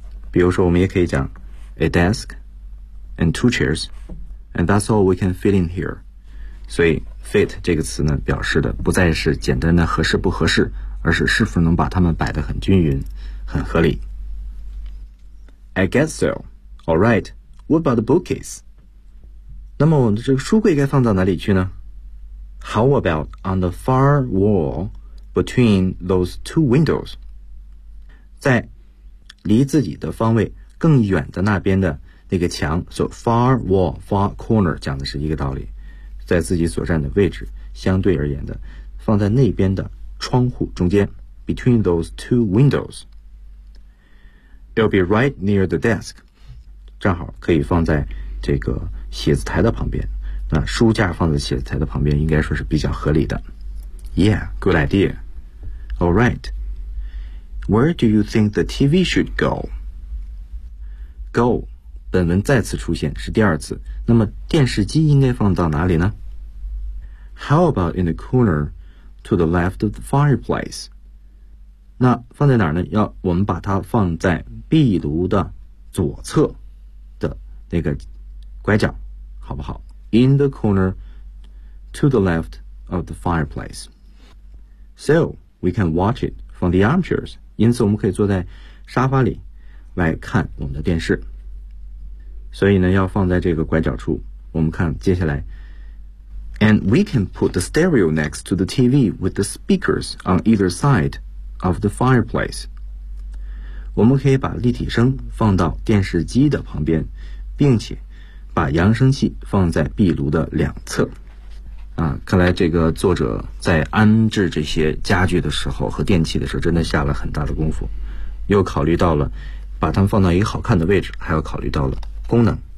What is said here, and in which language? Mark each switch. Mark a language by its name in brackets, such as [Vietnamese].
[Chinese] 比如说我们也可以讲 [English] a desk and two chairs and that's all we can fit in here， [Chinese] 所以 fit 这个词呢表示的不再是简单的合适不合适，而是是否能把它们摆得很均匀很合理。 [English] I guess so. Alright, what about the bookcase? [Chinese] 那么我们这个书柜该放到哪里去呢？ [English] How about on the far wall between those two windows? [Chinese] 在离自己的方位更远的那边的那个墙 so far wall far corner 讲的是一个道理，在自己所站的位置相对而言的放在那边的窗户中间 [English] between those two windows， it'll be right near the desk， [Chinese] 正好可以放在这个写字台的旁边，那书架放在写字台的旁边应该说是比较合理的。 [English] Yeah, good idea. All rightWhere do you think the TV should go? [Chinese] Go 本文再次出现是第二次，那么电视机应该放到哪里呢？ [English] How about in the corner to the left of the fireplace? [Chinese] 那放在哪儿呢？要我们把它放在壁炉的左侧的那个拐角，好不好？ [English] In the corner to the left of the fireplace. So we can watch it from the armchairs. [Chinese] 因此我们可以坐在沙发里来看我们的电视。所以呢，要放在这个拐角处。我们看接下来。 [English] And we can put the stereo next to the TV with the speakers on either side of the fireplace. [Chinese] 我们可以把立体声放到电视机的旁边，并且把扬声器放在壁炉的两侧。啊，看来这个作者在安置这些家具的时候和电器的时候真的下了很大的功夫，又考虑到了把它们放到一个好看的位置，还要考虑到了功能。